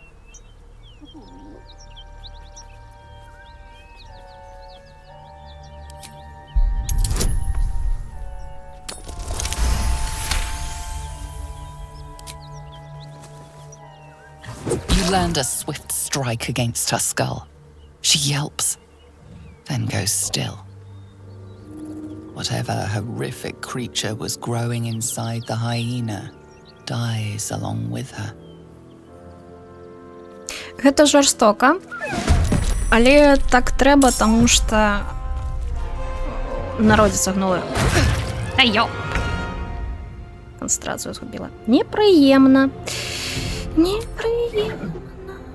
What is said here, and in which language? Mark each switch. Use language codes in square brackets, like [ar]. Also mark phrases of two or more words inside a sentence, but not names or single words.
[en] You land a swift strike against her skull. She yelps, then goes still. Whatever horrific creature was growing inside the hyena dies along with her. [be] Гэта жорстока, але так трэба, таму што народзіцца гнула. Айо! Концентрацыю згубіла. Непрыемна. Непрыемна.